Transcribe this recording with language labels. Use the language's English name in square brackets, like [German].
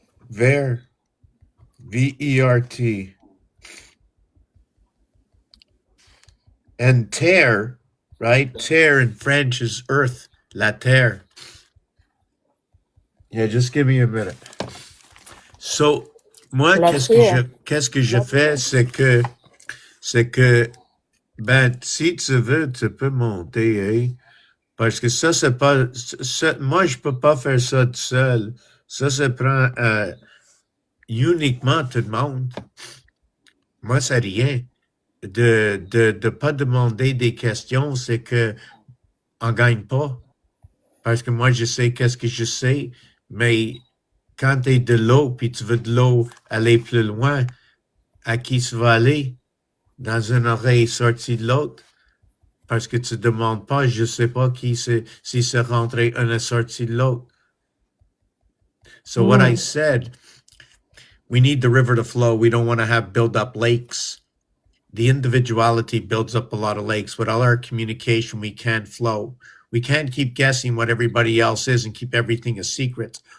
[French] Vert. V-E-R-T. [English] And terre, right? Terre in French is earth, la terre. Yeah, just give me a minute. [French] So, moi, La terre. qu'est-ce que je fais, c'est que, ben, si tu veux, tu peux monter, hein? Parce que ça, c'est pas, moi, je peux pas faire ça tout seul. Ça prend uniquement tout le monde. Moi, c'est rien. De pas demander des questions, c'est que on gagne pas. Parce que moi, je sais qu'est-ce que je sais, mais quand tu es de l'eau, puis tu veux de l'eau aller plus loin, à qui tu vas aller? Dans une oreille sortie de l'autre? Parce que tu demandes pas, je sais pas qui c'est, si c'est rentré un est sorti de l'autre. [English] So what I said, we need the river to flow. We don't want to have build up lakes. The individuality builds up a lot of lakes. With all our communication, we can't flow. We can't keep guessing what everybody else is and keep everything a secret.